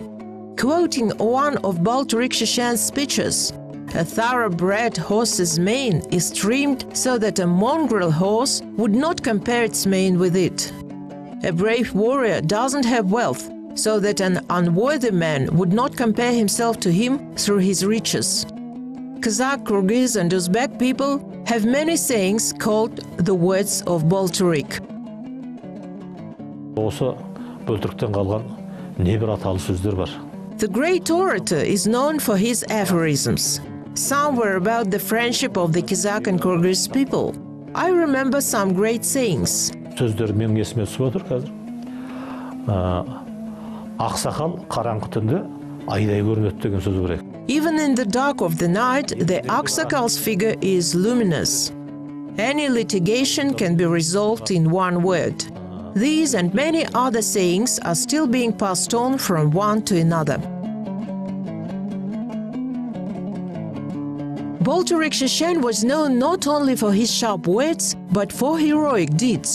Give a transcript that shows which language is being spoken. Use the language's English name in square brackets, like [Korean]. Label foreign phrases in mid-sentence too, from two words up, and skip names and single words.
[English] Quoting one of Boltirik Sheshen's speeches, "A thoroughbred horse's mane is trimmed so that a mongrel horse would not compare its mane with it. A brave warrior doesn't have wealth, so that an unworthy man would not compare himself to him through his riches." Kazakh, Kyrgyz and Uzbek people have many sayings called the words of Boltirik. [Kazakh] Осы Boltirik'ten қалған небір аталы сөздер бар. [English] The great orator is known for his aphorisms. Some were about the friendship of the Kazakh and Kyrgyz people. I remember some great sayings. [Kazakh] Сөздер менің есіме түсіп отыр қазір. Ақсақал қараңғы түнде айдай көрінеді деген сөз бар. [English] Even in the dark of the night, the Aksakal's figure is luminous. Any litigation can be resolved in one word. These and many other sayings are still being passed on from one to another. Boltirik Sheshen was known not only for his sharp words, but for heroic deeds.